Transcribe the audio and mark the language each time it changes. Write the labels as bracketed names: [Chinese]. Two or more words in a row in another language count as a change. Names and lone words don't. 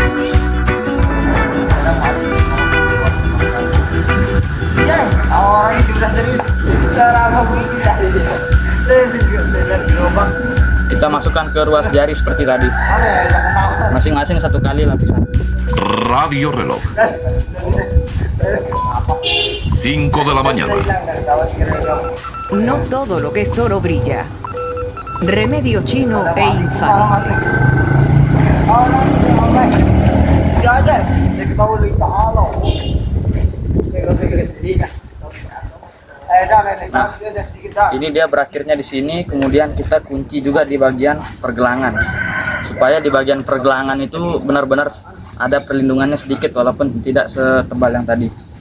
[Indonesian] Kita masukkan ke ruas jari seperti tadi. Masing-masing 1 kali lapisan. [Spanish] Radio Reloj. 5 de la mañana. No todo lo que es oro brilla. Remedio chino e infalible. [Indonesian] Nah, ini dia berakhirnya di sini. Kemudian kita kunci juga di bagian pergelangan, supaya di bagian pergelangan itu benar-benar ada perlindungannya sedikit, walaupun tidak setebal yang tadi.